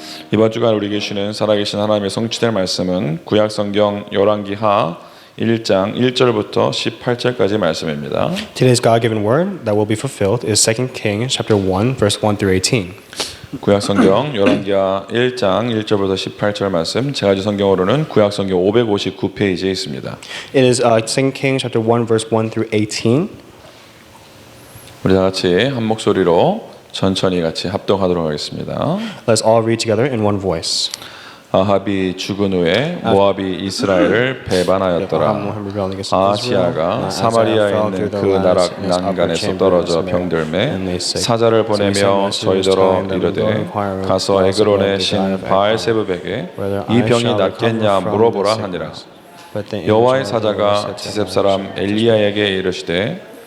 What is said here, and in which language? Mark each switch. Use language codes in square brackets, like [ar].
[ko] 이번 주간 우리에게 주시는 살아계신 하나님의 성취될 말씀은 구약성경 열왕기하 1장 1절부터 18절까지 말씀입니다. [en] Today's God-given word that will be fulfilled is 2 Kings chapter 1 verse 1 through 18. [ko] 구약성경 열왕기하 1장 1절부터 18절 말씀 제가 준 성경으로는 구약성경 559페이지에 있습니다. [en] It is 2 Kings chapter 1 verse 1 through 18. [ko] 우리 다 같이 한 목소리로 천천히 같이 합동하도록 하겠습니다. [en] Let's all read together in one voice. [ko] 아합이 죽은 후에 모압이 이스라엘을 배반하였더라. 아하시아가 사마리아에 있는 그 나라 난간에서 떨어져 병들매 사자를 보내며 저희더러 이르되 가서 에그론의 신 바알세붑에게 이 병이 낫겠냐 물어보라 하니라. 여호와의 사자가 지셉 사람 엘리야에게 이르시되